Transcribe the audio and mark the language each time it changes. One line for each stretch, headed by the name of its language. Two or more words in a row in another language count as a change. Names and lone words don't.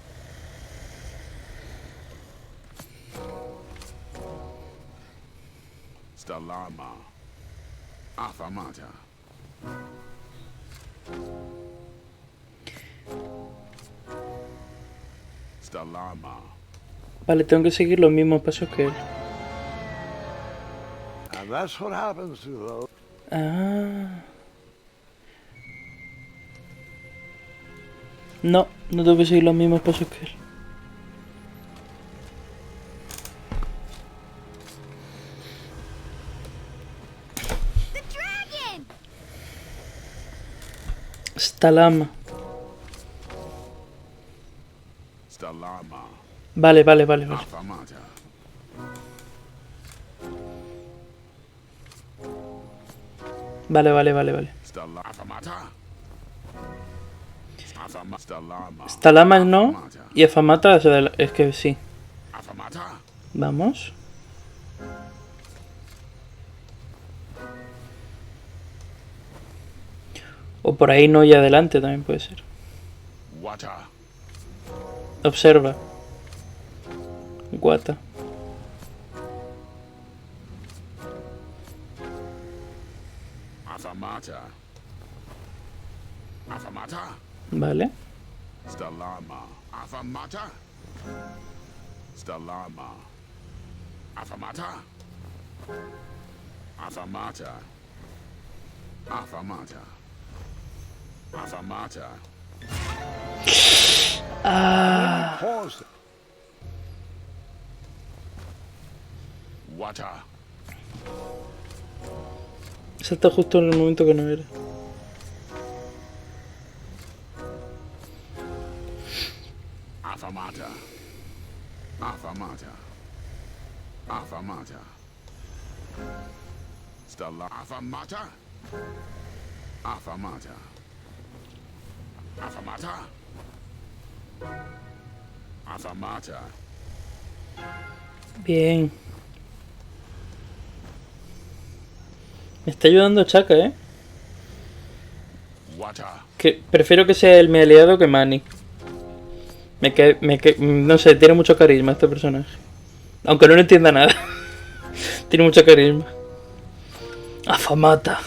Spanish: Stalama. Afamata. Stalama. Vale, tengo que seguir los mismos pasos que él.
English: And that's what happens to those. Ah.
Spanish: No, no tengo que seguir los mismos pasos que él.
English: The dragon! Stalama. Stalama.
Spanish: Vale. Afamata. Vale. Afamata. Stalama. Stalama no. Y Afamata es que sí. Afamata. Vamos. O por ahí no y adelante también puede ser. Wata. Observa. Guata. Afamata. Afamata. Vale. Stalama. Afamata. Stalama. Afamata. Afamata. Afamata. Afamata. Ah. Pause. Wata. Salta justo en el momento que no era. Afamata. Afamata. Afamata. Stella. Afamata. Afamata. Afamata. Afamata. Bien. Me está ayudando Achaka, ¿eh? Wata. Que prefiero que sea él mi aliado que Manny. No sé, tiene mucho carisma este personaje. Aunque no le entienda nada. Tiene mucho carisma. Afamata.